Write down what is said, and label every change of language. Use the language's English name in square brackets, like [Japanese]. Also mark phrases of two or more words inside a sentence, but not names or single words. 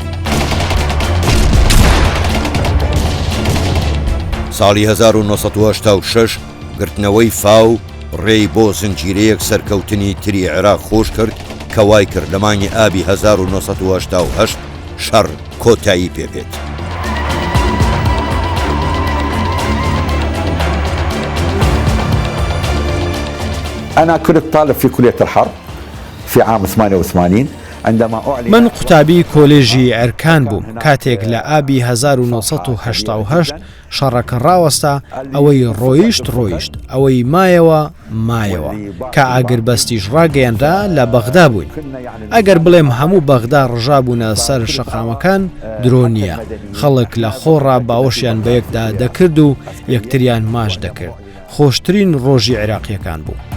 [Central Kurdish] ساڵی 1986 گرتنەوەی فاو ڕێی بۆ زنجیرەیەک سەرکەوتنی تری عێراق خۆش کرد کە وای کرد لە مانگی ئابی 1970 شەڕ کۆتایی پێبێت. [Arabic] أنا كنت طالب في كلية الحرب في عام 88 [Central Kurdish] من قوتابی کۆلێژی ئەرکان بووم کاتێک لە ئابی 1970 شەڕەکە ڕاوەستا ئەوەی ڕۆیشت ئەوەی مایەوە کە ئاگربەستیش ڕاگەیەنرا لە بەغدا بووین ئەگەر بڵێم هەموو بەغدا ڕژابوونە سەر شەقامەکان درۆ نییە خەڵک لە خۆڕا باوەشیان بە یەکدا دەکرد و یەکتریان ماش دەکرد خۆشترین ڕۆژی عێراقیەکان بوو.